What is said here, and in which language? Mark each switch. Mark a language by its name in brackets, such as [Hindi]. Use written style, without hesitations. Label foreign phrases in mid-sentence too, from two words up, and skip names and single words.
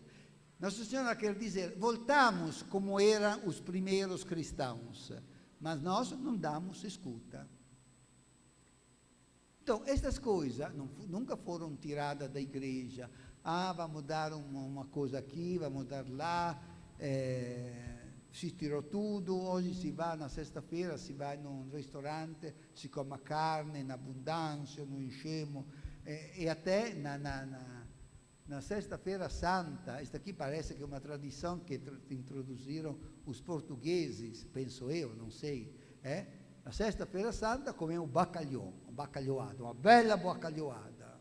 [Portuguese] Nossa Senhora quer dizer, voltamos como eram os primeiros cristãos, mas nós não damos escuta. Então, estas coisas nunca foram tiradas da igreja. Vamos dar uma coisa aqui, vamos dar lá, si tirou tudo, hoje [Italian] si va [Portuguese] na sexta-feira, si vai num ristorante, [Italian] si come carne in abbondanza, [Portuguese] non enchemos, e até na sexta-feira santa, esta aqui parece que é uma tradição que introduziram os portugueses, penso eu, não sei, na sexta-feira santa comemos bacalhoada, uma bela bacalhoada.